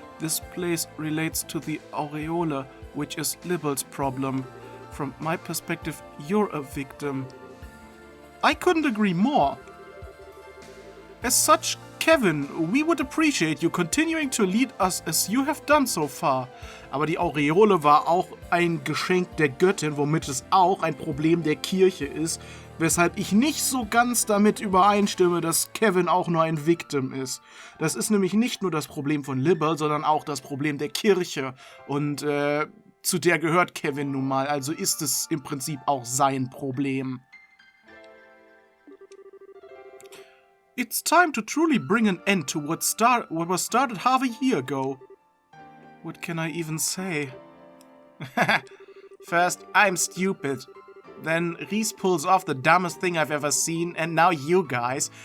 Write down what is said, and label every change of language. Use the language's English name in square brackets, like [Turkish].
[English] This place relates to the aureole, which is Libel's problem. From my perspective, you're a victim. I couldn't agree more. As such, Kevin, we would appreciate you continuing to lead us as you have done so far. [German] Aber die Aureole war auch ein Geschenk der Göttin, womit es auch ein Problem der Kirche ist, weshalb ich nicht so ganz damit übereinstimme, dass Kevin auch nur ein Victim ist. Das ist nämlich nicht nur das Problem von Libel, sondern auch das Problem der Kirche. Und zu der gehört Kevin nun mal, also ist es im Prinzip auch sein Problem. [English] It's time to truly bring an end to what was started half a year ago. What can I even say? First, I'm stupid. Then Reese pulls off the dumbest thing I've ever seen, and now you guys.